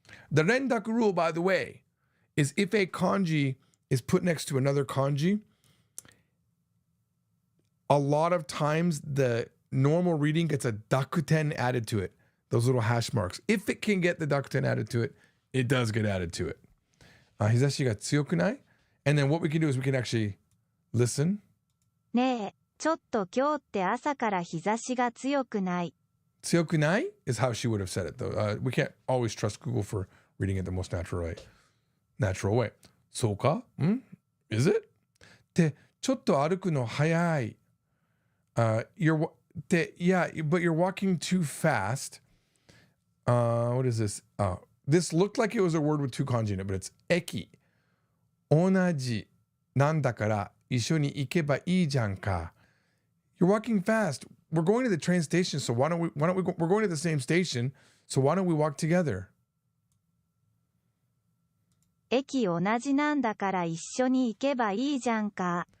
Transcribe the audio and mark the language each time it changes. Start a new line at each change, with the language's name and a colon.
English: The rendaku rule, by the way, is if a kanji is put next to another kanji, a lot of times the normal reading gets a dakuten added to it, those little hash marks. If it can get the dakuten added to it, it does get added to it.
Japanese: Hisashi ga tsuyoku nai?
English: And then what we can do is we can actually listen.
Japanese: ねえ、ちょっと今日って朝から日差しが強くない。 Tsuyoku nai
English: is how she would have said it, though. We can't always trust Google for reading it the most natural way.
Japanese: そうか?
English: Is it?
Japanese: で、ちょっと歩くの早い。
English: but you're walking too fast. What is this? This looked like it was a word with two kanji in it, but it's eki.
Japanese: 同じなんだから一緒に行けばいいじゃんか.
English: You're walking fast. We're going to the train station, so why don't we go, we're going to the same station, so why don't we walk together?
Japanese: 駅同じなんだから一緒に行けばいいじゃんか。